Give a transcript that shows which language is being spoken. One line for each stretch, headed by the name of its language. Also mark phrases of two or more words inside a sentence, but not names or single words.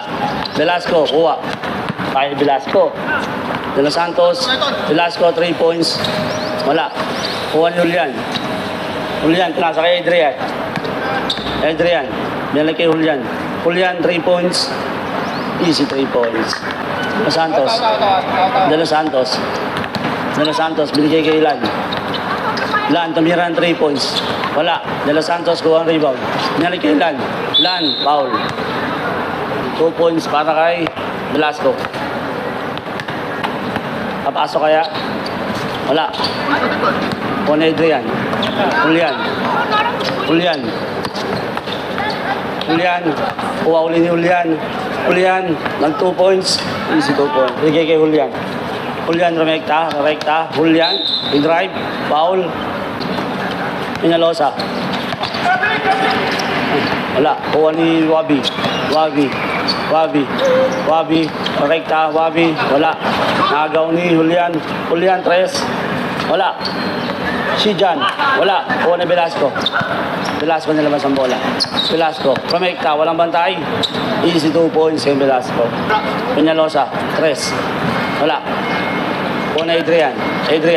Filipino: Velasco, kuha. Kay Velasco. De Los Santos. Velasco 3 points. Wala. Kuha ni Julian. Julian, nasa kay Adrian. Adrian. Binalik kay Julian. Julian 3 points.
English: Easy 3 points.
Filipino: De Los Santos. De Los Santos. De Los Santos. Binigay kay Ilan. Ilan, tumiran 3 points. Wala. De Los Santos kuha ang rebound. Binalik kay Ilan. Ilan, foul. 2 points para kay Velasco. Papasok kaya? Wala. Kuha ni Adrian. Julian. Julian. Julian. Kuha uli ni Julian. Julian. Nag 2 points.
English: Easy 2 points.
Filipino: Bigay kay Julian. Julian Romecta. Romecta. Julian. I-drive. Foul. Peñalosa. Wala. Kuha ni Wabi. Wabi. Wabi. Wabi. Romecta. Wabi. Wala. Nagaw ni Julian. Julian 3. Wala. Si Jan. Wala. Kuha ni Velasco. Velasco nilabas ang bola. Velasco. Romecta. Walang bantay.
English: Easy 2 points
Filipino: kay Velasco. Peñalosa. 3. Wala. Kuha ni Adrian. Adrian.